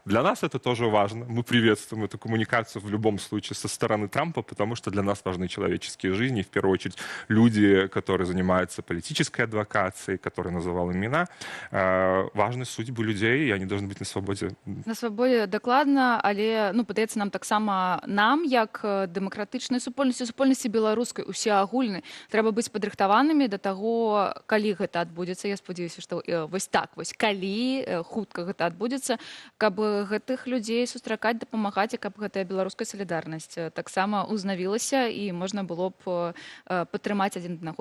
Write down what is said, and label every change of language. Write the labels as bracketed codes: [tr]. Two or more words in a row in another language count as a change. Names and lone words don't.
[ru] Для нас это тоже важно. Мы приветствуем эту коммуникацию в любом случае со стороны Трампа, потому что для нас важны человеческие жизни. В первую очередь люди, которые занимаются политической адвокацией, которые называл имена. Важны судьбы людей, и они должны быть на свободе. На свободе [be] докладно, але, падаецца нам таксама нам, як дэмакратычнай супольнасці беларускай, усеагульнай, трэба быць падрыхтаванымі да таго, калі гэта адбудзецца. Я спадзяюся, што вось так, калі калі хутка гэта адбудзецца, каб гэтых людзей сустракаць, дапамагаць, і каб гэтая беларуская салідарнасць таксама узнавілася і можна было б падтрымаць адзін аднаго.